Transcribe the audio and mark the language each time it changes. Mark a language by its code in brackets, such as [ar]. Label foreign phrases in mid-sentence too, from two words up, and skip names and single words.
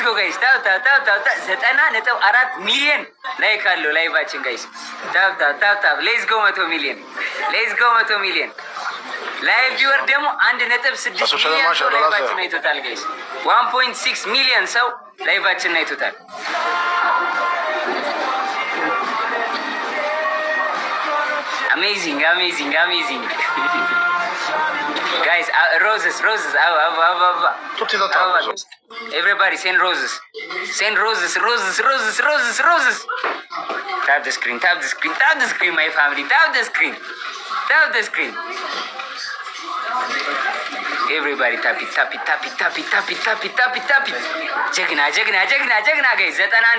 [en] go guys። [am] ታፕ 90.4 ሚሊዮን ላይክ አለው ላይቫችን ጋይስ። [en] tap let's go [am] 100 ሚሊዮን [en] live viewer [am] ደግሞ 1.6 ሚሊዮን ሰው ላይቫችን አይቶታል ጋይስ። 1.6 ሚሊዮን ሰው ላይቫችን አይቶታል። [en] amazing guys። [am] ሮዝስ አበባ [it] Tutti da top. [en] everybody send roses tap the screen my family tap the screen everybody tap ጀግና ጋይስ። 91